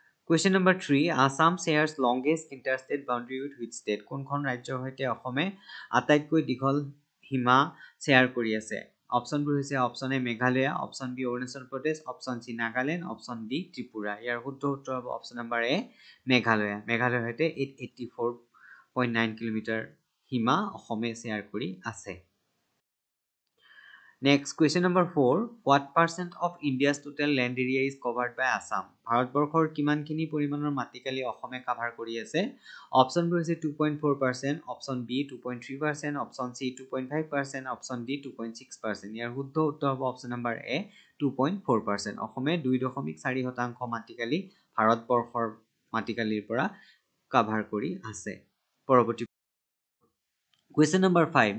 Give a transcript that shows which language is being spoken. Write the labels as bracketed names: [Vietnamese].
[English] Question number 3 Assam shares longest interstate boundary with which state [Assamese] কোনখন ৰাজ্যৰ সৈতে অসমে আটাইতকৈ দীঘল সীমা শ্বেয়াৰ কৰি আছে অপশ্যনবোৰ হৈছে option A Meghalaya option B Arunachal Pradesh option C Nagaland option D Tripura ইয়াৰ শুদ্ধ উত্তৰ হ'ব অপশ্যন নম্বৰ এ মেঘালয় মেঘালয়ৰ সৈতে 884.9 কিলোমিটাৰ সীমা অসমে শ্বেয়াৰ কৰি আছে [English] Next, question number 4. What percent of India's total land area is covered by Assam? [Assamese] ভাৰতবৰ্ষৰ কিমানখিনি পৰিমাণৰ মাটিকালি অসমে কাভাৰ কৰি আছে অপশ্যনবোৰ হৈছে 2.4%, option B 2.3%, option C 2.5%, option D 2.6%. ইয়াৰ শুদ্ধ উত্তৰ হ'ব অপশ্যন নম্বৰ এ 2.4%. অসমে 2.4% মাটিকালি ভাৰতবৰ্ষৰ মাটিকালিৰ পৰা কাভাৰ কৰি আছে পৰৱৰ্তী [English] Question number 5.